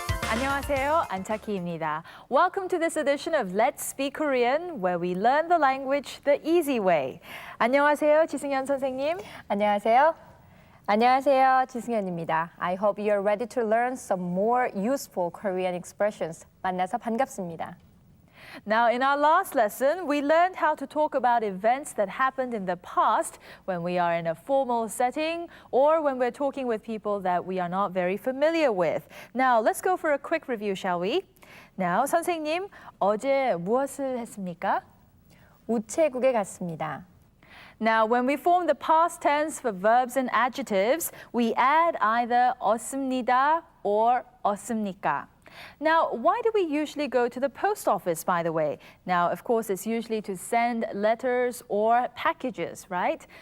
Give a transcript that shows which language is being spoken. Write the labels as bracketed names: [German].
[Korean] 안녕하세요, 안타키입니다. [English] Welcome to this edition of Let's Speak Korean, where we learn the language the easy way. [Korean] 안녕하세요, 지승현 선생님. 안녕하세요. 안녕하세요. 지승현입니다. [English] I hope you're ready to learn some more useful Korean expressions. [Korean] 만나서 반갑습니다. [English] Now, in our last lesson, we learned how to talk about events that happened in the past when we are in a formal setting or when we're talking with people that we are not very familiar with. Now, let's go for a quick review, shall we? [Korean] Now, 선생님, 어제 무엇을 했습니까? 우체국에 갔습니다. [English] Now, when we form the past tense for verbs and adjectives, we add either 없습니다 or 없습니까. Now, why do we usually go to the post office, by the way? Now, of course, it's usually to send letters or packages, right?